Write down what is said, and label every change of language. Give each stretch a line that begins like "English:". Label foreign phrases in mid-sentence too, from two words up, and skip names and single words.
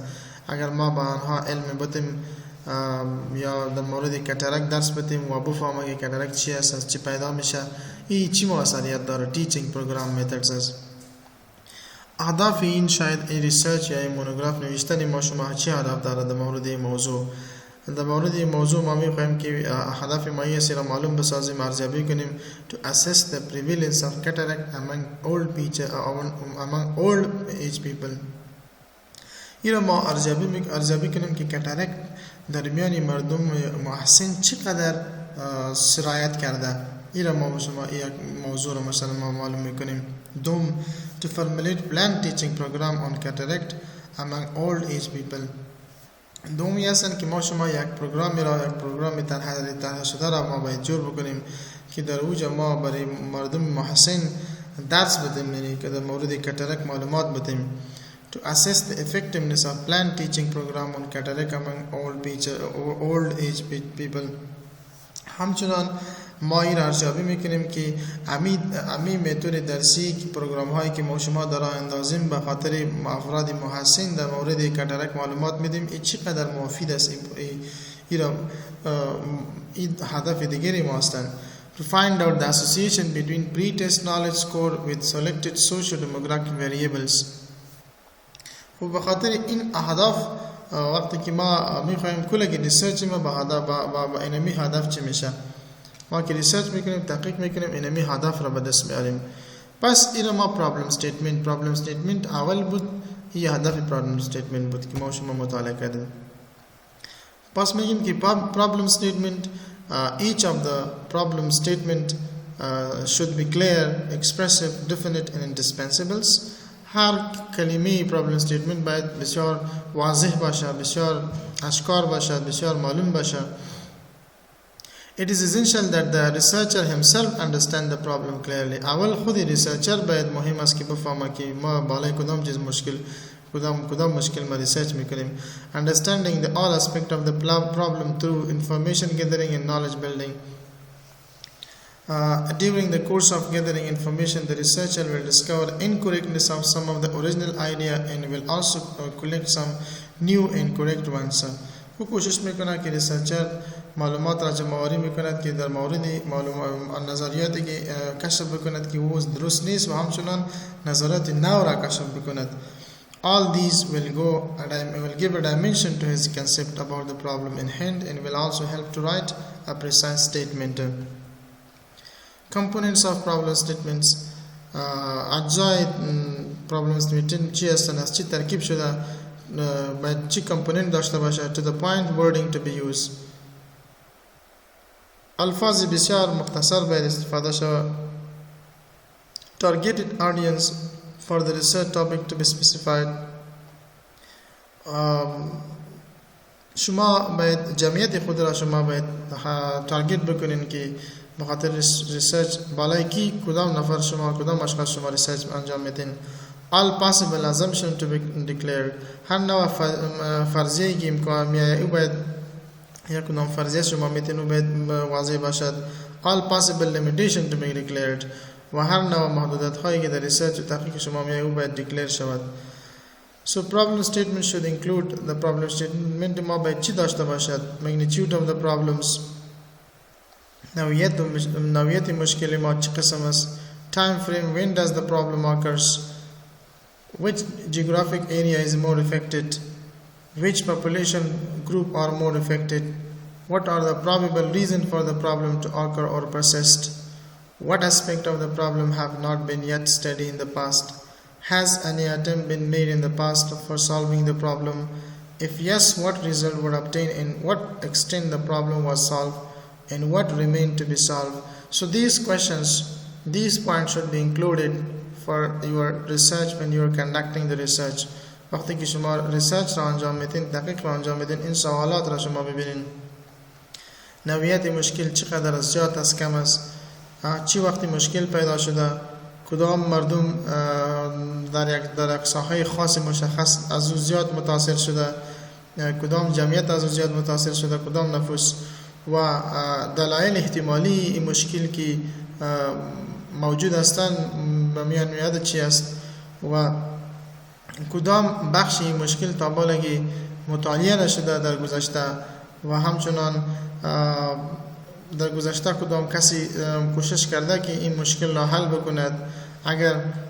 Persian: اگر ما با آنها علم بتیم یا در مورد کاتاراکت درس بدیم و بفهمیم که کاتاراکت چی است چی پیدا میشه این چی موثریت داره
English: teaching program methods
Persian: است. اهداف این شاید این ریسرچ یا این مونوگراف نوشتن ما شما چی هدف داره در مورد این موضوع؟ در مورد این موضوع ما میخوایم که هدف ما این را معلوم بسازیم، ارزیابی کنیم
English: to assess the prevalence of cataract among old age people.
Persian: این را ما ارزیابی کنیم که کاتاراکت در میان مردم محسن چقدر سرایت کرده. این را ما شما یک موضوع را مثلا ما معلوم میکنیم.
English: دوم to formulate planned teaching program on cataract among old age people.
Persian: دومی هستند که ما شما یک پروگرام طرح شده را ما باید جور بکنیم که در اوجا ما برای مردم محسن درس بدیم، یعنی که در مورد کاتاراکت معلومات بدیم.
English: To assess the effectiveness of planned teaching program on cataract among old age people.
Persian: همچنان ما این ارزیابی میکنیم که امی متد درسی که پروگرام هایی که ما شما در اندازیم به خاطر افراد محسن در مورد کاتاراکت معلومات میدیم این چقدر مفید است. این هدف دیگری ما هستند.
English: To find out the association between pre-test knowledge score with selected socio-demographic variables.
Persian: و به خاطر این اهداف وقتی که ما میخوایم کل که ریسرچ ما با اینمی هدف چی میشه، ما که ریسرچ میکنیم تحقیق میکنیم اینمی هدف را به دست میاریم. پس این ما
English: problem statement
Persian: اول بود، این هدف
English: problem statement
Persian: بود که ما شما مطالعه کردیم. پس میگیم که
English: problem statement each of the problem statement should be clear, expressive, definite and indispensables.
Persian: هر کلمه پرابلم استیتمنت باید بسیار واضح باشه، بسیار اشکار باشه، بسیار معلوم باشه.
English: It is essential that the researcher himself understand the problem clearly.
Persian: اول خود ریسرچر باید مهم است که بفهمه که ما بالای کدام چیز کدام مشکل ما ریسرچ میکنیم.
English: Understanding the all aspect of the problem through information gathering and knowledge building. During the course of gathering information, the researcher will discover incorrectness of some of the original idea and will also collect some new incorrect ones.
Persian: او کوشش میکنه که ریسرچر معلومات را جمع‌آوری میکند که در مورد نظریاتی که کشف بکند که او درست نیست و همچنان نظریات نو را کشف بکند.
English: All these will give a dimension to his concept about the problem in hand and will also help to write a precise statement. Components of problem statements.
Persian: اجزای
English: problem statement
Persian: چی هستند، از چی ترکیب شده، باید چی کامپوننت داشته باشه.
English: To the point wording to be used.
Persian: الفاظ بسیار مختصر باید استفاده شود.
English: Targeted audience for the research topic to be specified.
Persian: شما باید جمعیت خود را شما باید تارگت بکنین که بخاطر ریسرچ بالای کی کدام نفر شما کدام اشخاص شما ریسرچ انجام میدین.
English: All possible assumptions to be declared.
Persian: هر نوع فرضیه‌ای که امکان میایه او باید یا کدام فرضیه شما میتین او باید واضح باشد.
English: All possible limitations to be declared.
Persian: و هر نوع محدودیت هایی که در ریسرچ و تحقیق شما میایه او باید دیکلیر شود.
English: So problem statement should include the problem statement
Persian: ما باید چی داشته باشد.
English: Magnitude of the problems.
Persian: نوعیت مشکل ما چه قسم است.
English: Time frame, when does the problem occurs. Which geographic area is more affected. Which population group are more affected. What are the probable reasons for the problem to occur or persist. What aspect of the problem have not been yet studied in the past. Has any attempt been made in the past for solving the problem. If yes, what result would obtain and what extent the problem was solved and what remained to be solved. So these questions, these points should be included for your research when you are conducting the research.
Persian: وقتی که شما ریسرچ را انجام میدین، تحقیق را انجام میدین، این سوالات را شما ببینید. نوعیت مشکل چقدر از زیاد است کم است، چی وقتی مشکل پیدا شده، کدام مردم در یک ساحه خاص مشخص از او زیاد متاثر شده، کدام جمعیت از او زیاد متاثر شده، کدام نفوس و دلایل احتمالی این مشکل که موجود هستند به میان میاد چی است و کدام بخش این مشکل تا بالگی مطالعه نشده در گذشته و همچنان در گذشته کدام کسی کوشش کرده که این مشکل را حل بکند.